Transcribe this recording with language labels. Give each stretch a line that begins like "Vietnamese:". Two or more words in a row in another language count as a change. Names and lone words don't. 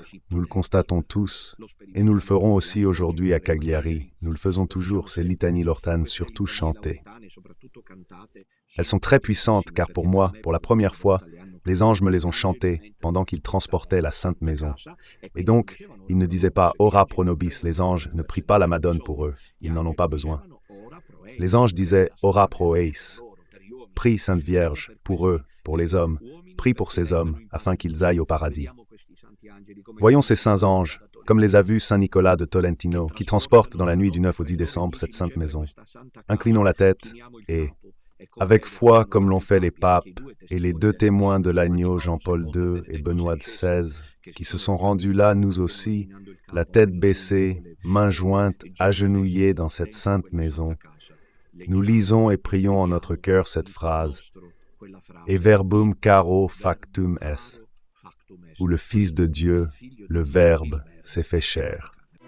French: Nous le constatons tous, et nous le ferons aussi aujourd'hui à Cagliari. Nous le faisons toujours, ces litanies loretanes, surtout chantées. Elles sont très puissantes, car pour moi, pour la première fois, les anges me les ont chantées pendant qu'ils transportaient la Sainte Maison. Et donc, ils ne disaient pas «
Latin: Ora pro nobis »,
French: les anges ne prient pas la Madone pour eux, ils n'en ont pas besoin. Les anges disaient «
Latin: Ora pro eis »,
French: prie Sainte Vierge, pour eux, pour les hommes, prie pour ces hommes, afin qu'ils aillent au paradis. Voyons ces saints anges, comme les a vus Saint Nicolas de Tolentino, qui transportent dans la nuit du 9 au 10 décembre cette Sainte Maison. Inclinons la tête et, avec foi comme l'ont fait les papes et les deux témoins de l'agneau Jean-Paul II et Benoît XVI, qui se sont rendus là, nous aussi, la tête baissée, mains jointes, agenouillés dans cette sainte maison, nous lisons et prions en notre cœur cette phrase «
Latin: Et verbum caro factum est
French: », où le Fils de Dieu, le Verbe, s'est fait chair.